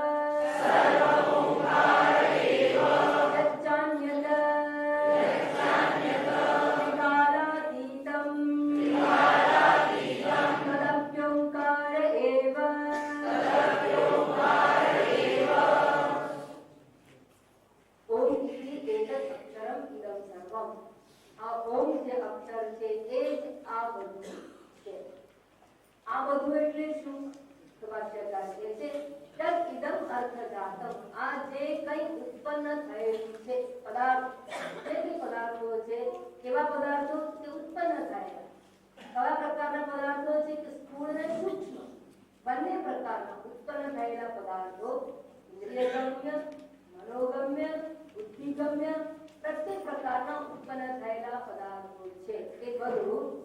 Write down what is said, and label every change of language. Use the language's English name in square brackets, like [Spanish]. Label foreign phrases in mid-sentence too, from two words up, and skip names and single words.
[Sanskrit] यच्चान्यत् विकारातीतं तदप्योङ्कार एव ओम इति एतत् अक्षरम् इदं सर्वम् आ ओम [Gujarati] જે અક્ષર છે એ જ આ બધું છે આ બધું એટલે શું તો ભાષ્યકાર કહે છે [Sanskrit] तद इदम अर्थजातम [Gujarati] આ જે કંઈ ઉત્પન્ન થયેલું છે પદાર્થ જે કંઈ પદાર્થો છે કેવા પદાર્થો કે ઉત્પન્ન થયેલા કયા પ્રકારના પદાર્થો છે કે સ્થૂળ અને સૂક્ષ્મ બંને પ્રકારના ઉત્પન્ન થયેલા પદાર્થો ઇન્દ્રિયગમ્ય મનોગમ્ય બુદ્ધિગમ્ય પ્રત્યેક પ્રકારના ઉત્પન્ન થયેલા પદાર્થો છે એ બધું